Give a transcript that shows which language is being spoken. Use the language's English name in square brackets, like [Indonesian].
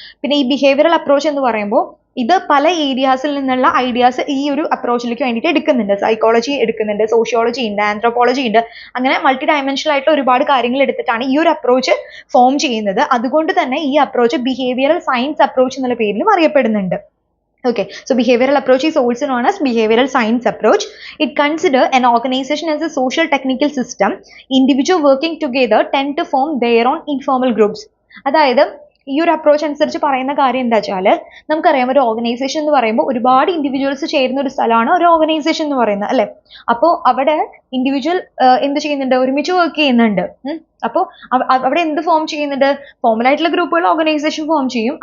[Malayalam] പിന്നെ ഈ behavioural approach എന്ന് പറയുമ്പോൾ ഇത് പല ഏരിയാസിൽ നിന്നുള്ള ഐഡിയാസ് ഈ ഒരു അപ്രോച്ചിലേക്ക് വേണ്ടിയിട്ട് എടുക്കുന്നുണ്ട്. സൈക്കോളജി എടുക്കുന്നുണ്ട്, സോഷ്യോളജി ഉണ്ട്, ആന്ത്രപ്പോളജി ഉണ്ട്, അങ്ങനെ മൾട്ടി ഡയമെൻഷണൽ ആയിട്ടുള്ള ഒരുപാട് കാര്യങ്ങൾ എടുത്തിട്ടാണ് ഈ ഒരു അപ്രോച്ച് ഫോം ചെയ്യുന്നത്. അതുകൊണ്ട് തന്നെ ഈ അപ്രോച്ച് ബിഹേവിയറൽ സയൻസ് അപ്രോച്ച് എന്നുള്ള പേരിലും അറിയപ്പെടുന്നുണ്ട്. [English] Okay, so behavioral approach is also known as behavioral science approach. It considers an organization as a social technical system. Individuals working together tend to form their own informal groups. [Malayalam] അതായത് ഈ ഒരു approach അനുസരിച്ച് പറയുന്ന കാര്യം എന്താ വെച്ചാൽ, നമുക്കറിയാം ഒരു ഓർഗനൈസേഷൻ എന്ന് പറയുമ്പോൾ ഒരുപാട് ഇൻഡിവിജ്വൽസ് ചേരുന്ന ഒരു സ്ഥലമാണ് ഒരു ഓർഗനൈസേഷൻ എന്ന് പറയുന്നത്, അല്ലെ. അപ്പോൾ അവിടെ ഇൻഡിവിജ്വൽ എന്ത് ചെയ്യുന്നുണ്ട്? ഒരുമിച്ച് വർക്ക് ചെയ്യുന്നുണ്ട്. അപ്പോൾ അവിടെ എന്ത് ഫോം ചെയ്യുന്നുണ്ട്? ഫോമൽ ആയിട്ടുള്ള ഗ്രൂപ്പുകൾ ഓർഗനൈസേഷൻ ഫോം ചെയ്യും.